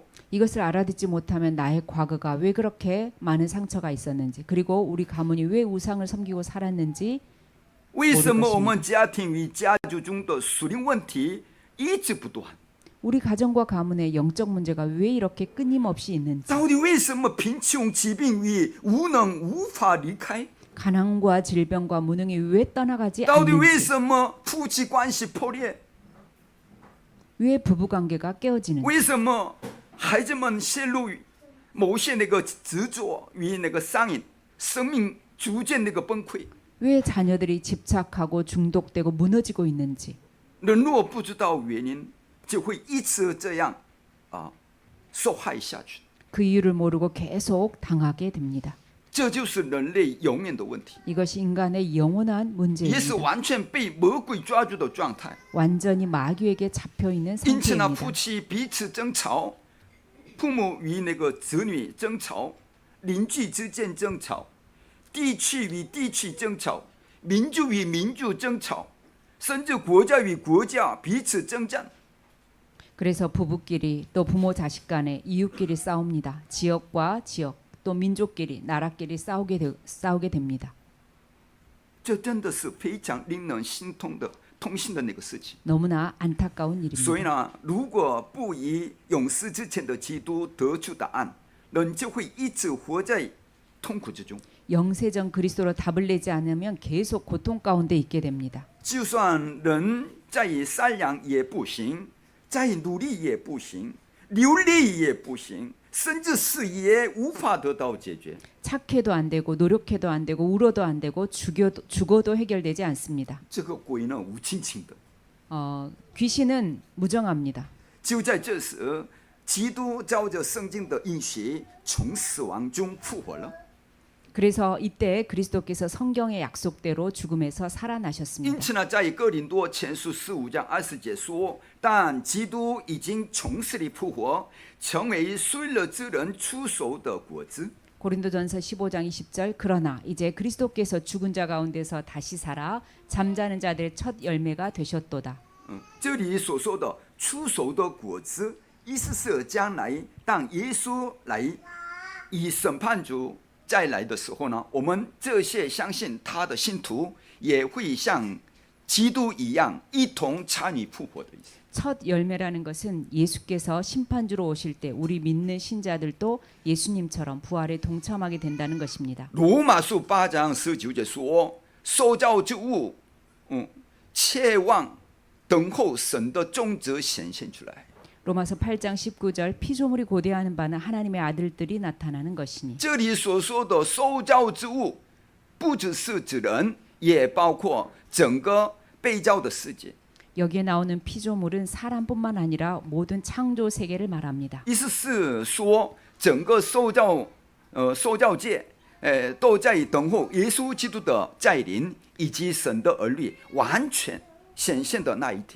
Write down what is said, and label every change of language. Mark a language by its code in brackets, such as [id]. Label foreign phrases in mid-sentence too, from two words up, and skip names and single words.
[ko] 이것을 알아듣지 못하면 나의 과거가 왜 그렇게 많은 상처가 있었는지, 그리고 우리 가문이 왜 우상을 섬기고 살았는지, [zh] 为什么我们家庭与家族中的属灵问题一直不断？ [ko] 우리 가정과 가문의 영적 문제가 왜 이렇게 끊임없이 있는지, [zh] 到底为什么贫穷、疾病与无能无法离开？ [ko] 가난과 질병과 무능이 왜 떠나가지 [zh] 到底为 [ko] 않는지, [zh] 什么夫妻关系破裂？ [ko] 왜 부부관계가 깨어지는지, [zh] 为什么孩子们陷入某些那个执着与那个上瘾，生命逐渐那个崩溃？ [ko] 왜 자녀들이 집착하고 중독되고 무너지고 있는지, [zh] 人若不知道原因，就会一直这样受害下去。 [ko] 그 이유를 모르고 계속 당하게 됩니다. [zh] 这就是人类永远的问题， [ko] 이것이 인간의 영원한 [zh] 也是 [ko] 문제입니다. [zh] 完全被魔鬼抓住的状态。 [ko] 완전히 마귀에게 잡혀 있는 [zh] 因此呢， [ko] 상태입니다. [zh] 夫妻彼此争吵， 父母与那个子女争吵，邻居之间争吵，地区与地区争吵，民族与民族争吵，甚至国家与国家彼此征战。 [ko] 그래서 부부끼리 또 부모 자식 간에 이웃끼리 싸웁니다. 지역과 지역 또 민족끼리 나라끼리 싸우게 됩니다. [zh] 这真的是非常令人心痛的痛心的那个事情。 [ko] 너무나 안타까운 [zh] 所以 [ko] 일입니다. [zh] 呢，如果不以永世之前的基督得出答案，人就会一直活在痛苦之中。 [ko] 영세전 그리스도로 답을 내지 않으면 계속 고통 가운데 있게 됩니다. [zh] 就算人再善良也不行，再努力也不行，流泪也不行，甚至死也无法得到解决。 [ko] 착해도 안 되고 노력해도 안 되고 울어도 안 되고 죽어도 해결되지 않습니다. [zh] 这个鬼呢，无亲情的。 [ko] 귀신은 무정합니다. [zh] 就在这时，基督照着圣经的应许，从死亡中复活了。 [ko] 그래서 이때 그리스도께서 성경의 약속대로 죽음에서 살아나셨습니다. [zh] 因此呢，在哥林多前书15章20节说：“但基督已经从死里复活，成为睡了之人出熟的果子。” [ko] 고린도전서 15장 20절 그러나 이제 그리스도께서 죽은 자 가운데서 다시 살아 잠자는 자들의 첫 열매가 되셨도다. [zh] 这里所说的出熟的果子，意思是将来当耶稣来以审判主再来的时候呢，我们这些相信他的信徒也会像基督一样，一同参与复活的意思。 [ko] 첫 열매라는 것은 예수께서 심판주로 오실 때 우리 믿는 신자들도 예수님처럼 부활에 동참하게 된다는 것입니다. [zh] 罗马书8章19节说：“受造之物，切望等候神的种子显现出来。” [ko] 로마서 8장 19절 피조물이 고대하는 바는 하나님의 아들들이 나타나는 것이니. [zh] 这里所说的受造之物，不只是指人，也包括整个被造的世界。 [ko] 여기에 나오는 피조물은 사람뿐만 아니라 모든 창조 세계를 말합니다. [zh] 意思是说，整个受造界，都在等候耶稣基督的再临，以及神的儿女完全显现的那一天。